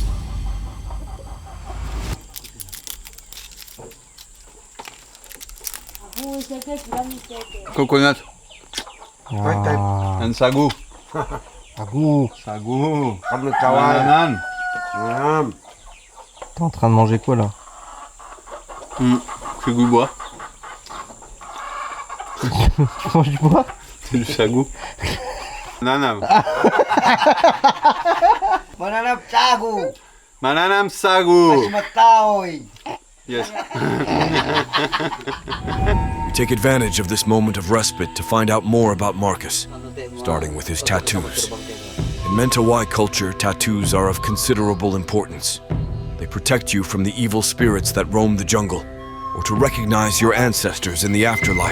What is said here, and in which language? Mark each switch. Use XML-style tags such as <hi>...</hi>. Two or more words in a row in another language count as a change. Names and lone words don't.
<en>Coconut. And sago. Sago. Sago. Mentawai.</en> <fr>T'es en train de manger quoi là? C'est du bois. Tu manges du bois? C'est du sago. Mananam.</fr> <mwv>Mananam sago. Mananam sago.</mwv> <en>Mentawai. Yes. We take advantage of this moment of respite to find out more about Marcus, starting with his tattoos. In Mentawai culture, tattoos are of considerable importance. They protect you from the evil spirits that roam the jungle, or to recognize your ancestors in the afterlife.</en>